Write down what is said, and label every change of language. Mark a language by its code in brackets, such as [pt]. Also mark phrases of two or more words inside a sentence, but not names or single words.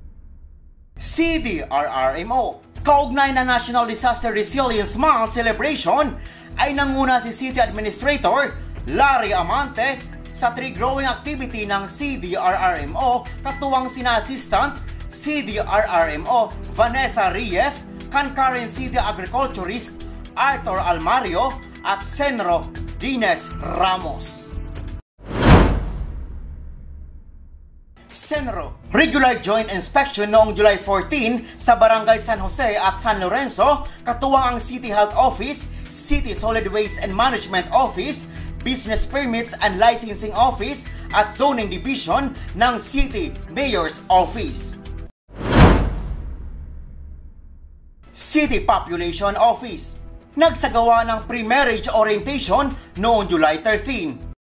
[tl] CDRRMO. Kaugnay na National Disaster Resilience Month celebration ay nanguna si City Administrator Larry Amante sa [en] tree growing activity [tl] ng CDRRMO katuwang sina Assistant CDRRMO Vanessa Reyes, concurrent City Agriculturist Arthur Almario at Senro Dines Ramos. Senro, [en] regular joint inspection [tl] noong July 14 sa Barangay San Jose at San Lorenzo, katuwang ang City Health Office, City Solid Waste and Management Office, Business Permits and Licensing Office at Zoning Division ng City Mayor's Office. City Population Office, nagsagawa ng [en] pre-marriage orientation [tl] noong July 13.